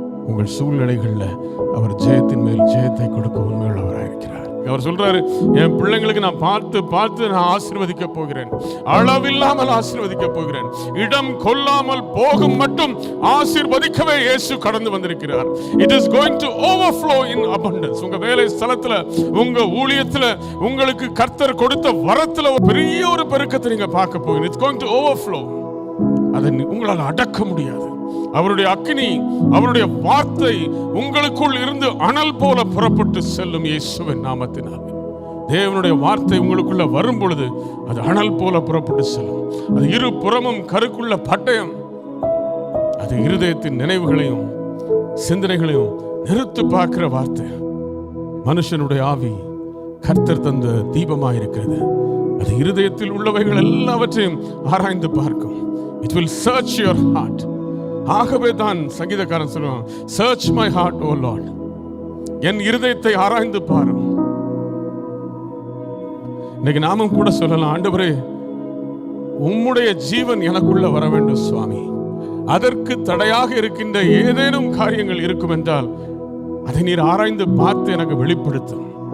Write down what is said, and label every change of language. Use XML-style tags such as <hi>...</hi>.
<ta>உங்கள் சூழ்நிலைகள்ல அவர் ஜெயத்தின் மேல் ஜெயத்தை கொடுக்க உண்மையுள்ளவராயிருக்கிறார். அவர் சொல்றாரு, என் பிள்ளைங்களுக்கு நான் பார்த்து நான் ஆசீர்வதிக்க போகிறேன், அளவில்லாமல் ஆசீர்வதிக்க போகிறேன். இடம் கொள்ளாமல் போகும் மட்டும் ஆசீர்வதிக்கவே இயேசு கடந்து வந்திருக்கிறார்.</ta> <en>It is going to overflow in abundance.</en> <ta>உங்க வேலை ஸ்தலத்துல, உங்க ஊழியத்துல, உங்களுக்கு கர்த்தர் கொடுத்த வரத்துல பெரிய ஒரு பெருக்கத்தை நீங்க பார்க்க போகிறீங்க.</ta> <en>It's going to overflow.</en> <ta>அதை உங்களால் அடக்க முடியாது. அவருடைய அக்கினி, அவருடைய வார்த்தை உங்களுக்குள் இருந்து அனல் போல புறப்பட்டு செல்லும். இயேசுவின் நாமத்தினால் தேவனுடைய வார்த்தை உங்களுக்குள்ள வரும் பொழுது அது அனல் போல புறப்பட்டு செல்லும். அது இரு புறமும் கருக்குள்ள பட்டயம். அது இருதயத்தின் நினைவுகளையும் சிந்தனைகளையும் நிறுத்து பார்க்கிற வார்த்தை. மனுஷனுடைய ஆவி கர்த்தர் தந்த தீபமாயிருக்கிறது. அது இருதயத்தில் உள்ளவைகள் எல்லாவற்றையும் ஆராய்ந்து பார்க்கும்.</ta> <en>It will search your heart.</en> <ta>ஆகவே தான் சங்கீதக்காரன் சொல்லுவான்,</ta> <en>search my heart, O Lord.</en> <ta>என் இருதயத்தை ஆராய்ந்து பாரு. இன்னைக்கு நாமும் கூட சொல்லலாம், ஆண்டவரே உம்முடைய ஜீவன் எனக்குள்ள வர வேண்டும் சுவாமி. அதற்கு தடையாக இருக்கின்ற ஏதேனும் காரியங்கள் இருக்கும் என்றால் அதை நீர் ஆராய்ந்து பார்த்து எனக்கு வெளிப்படுத்தும்.</ta>